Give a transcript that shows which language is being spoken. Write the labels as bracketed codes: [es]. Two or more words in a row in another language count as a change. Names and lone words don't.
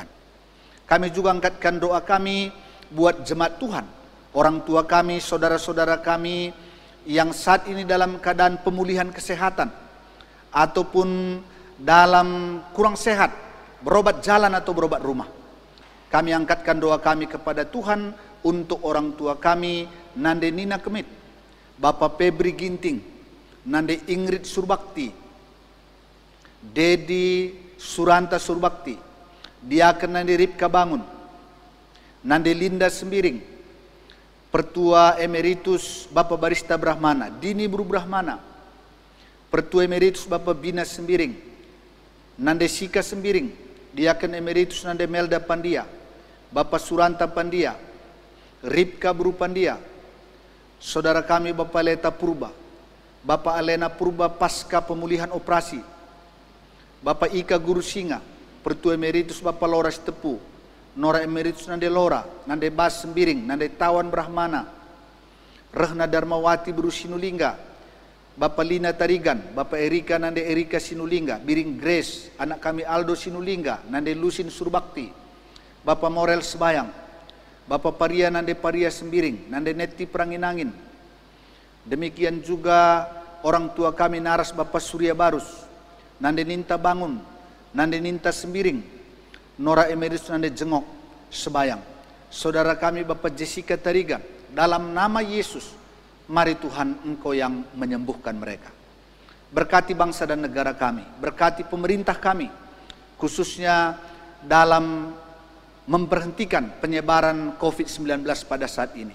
[id] Kami juga angkatkan doa kami buat jemaat Tuhan, orang tua kami, saudara-saudara kami yang saat ini dalam keadaan pemulihan kesehatan ataupun dalam kurang sehat, berobat jalan atau berobat rumah. Kami angkatkan doa kami kepada Tuhan untuk orang tua kami, Nande Nina Kemit, Bapak Febri Ginting, Nande Ingrid Surbakti, Dedi Suranta Surbakti, Diaken Nande Ripka Bangun, Nande Linda Sembiring, Pertua Emeritus Bapak Barista Brahmana, Dini Bru Brahmana, Pertua Emeritus Bapak Bina Sembiring, Nande Sika Sembiring, Diaken Emeritus Nande Melda Pandia, Bapak Suranta Pandia, Ripka Brupandia, saudara kami Bapak Leta Purba, Bapak Alena Purba pasca pemulihan operasi, Bapak Ika Guru Singa, Pertua Emeritus Bapak Lora Tepu, Nora Emeritus Nande Lora, Nande Bas Sembiring, Nande Tawan Brahmana, Rehna Darmawati Buru Sinulingga, Bapak Lina Tarigan, Bapak Erika Nande Erika Sinulingga, Biring Grace, anak kami Aldo Sinulingga, Nande Lusin Surbakti, Bapak Morel Sebayang, Bapak Paria Nande Paria Sembiring, Nande Neti Pranginangin. Demikian juga orang tua kami Naras Bapak Surya Barus, Nande Ninta Bangun, Nande Ninta Sembiring, Nora Emeritus Nande Jengok Sebayang. Saudara kami Bapak Jessica Tarigan, dalam nama Yesus, mari Tuhan Engkau yang menyembuhkan mereka. Berkati bangsa dan negara kami, berkati pemerintah kami, khususnya dalam memberhentikan penyebaran COVID-19 pada saat ini.